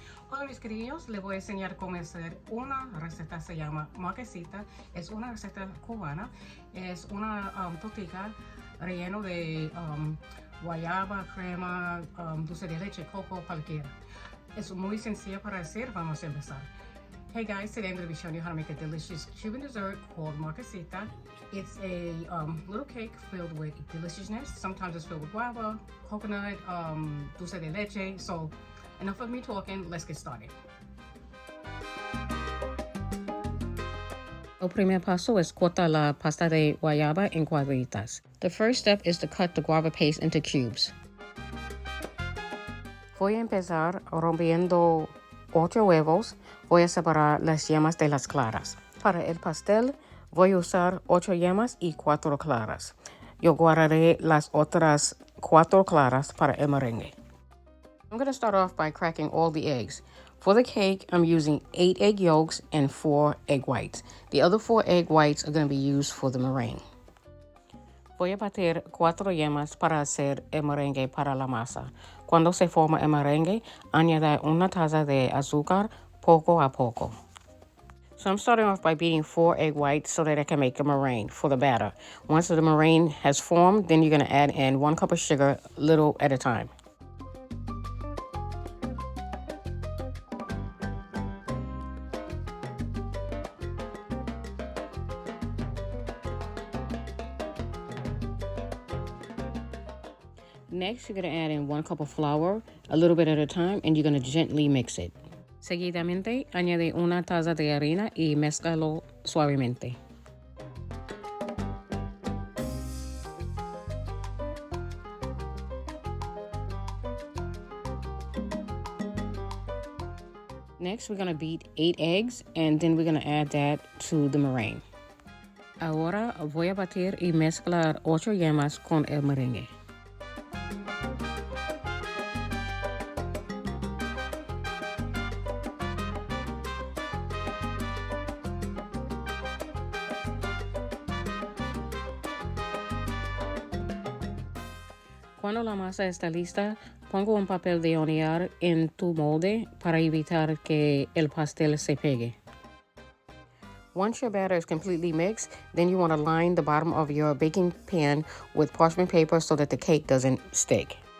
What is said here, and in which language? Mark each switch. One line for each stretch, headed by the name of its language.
Spanish: Hola mis queridos, les voy a enseñar cómo hacer una receta, se llama Marquesitas. Es una receta cubana, es una tortilla relleno de guayaba, crema, dulce de leche, coco, cualquiera. Es muy sencilla para hacer, vamos a empezar.
English: Hey guys, today I'm going to be showing you how to make a delicious Cuban dessert called Marquesita. It's a little cake filled with deliciousness. Sometimes it's filled with guava, coconut, dulce de leche. So enough of me talking, let's get started.
Spanish: El primer paso es cortar la pasta de guayaba en cuadritas.
English: The first step is to cut the guava paste into cubes.
Spanish: Voy a empezar rompiendo 8 huevos. Voy a separar las yemas de las claras. Para el pastel voy a usar 8 yemas y 4 claras. Yo guardaré las otras 4 claras para el merengue.
English: I'm going to start off by cracking all the eggs. For the cake, I'm using 8 egg yolks and 4 egg whites. The other 4 egg whites are going to be used for the meringue.
Spanish: Voy a batir 4 yemas para hacer el merengue para la masa. Cuando se forma el merengue, añada una taza de azúcar poco a poco.
English: So I'm starting off by beating 4 egg whites so that I can make a meringue for the batter. Once the meringue has formed, then you're going to add in 1 cup of sugar, little at a time. Next, you're going to add in 1 cup of flour, a little bit at a time, and you're going to gently mix it.
Spanish: Seguidamente, añade una taza de harina y mézclalo suavemente.
English: Next, we're going to beat 8 eggs, and then we're going to add that to the meringue.
Spanish: Ahora voy a batir y mezclar 8 yemas con el merengue. Cuando la masa está lista, pongo un papel de hornear en tu molde para evitar que el pastel se pegue.
English: Once your batter is completely mixed, then you want to line the bottom of your baking pan with parchment paper so that the cake doesn't stick.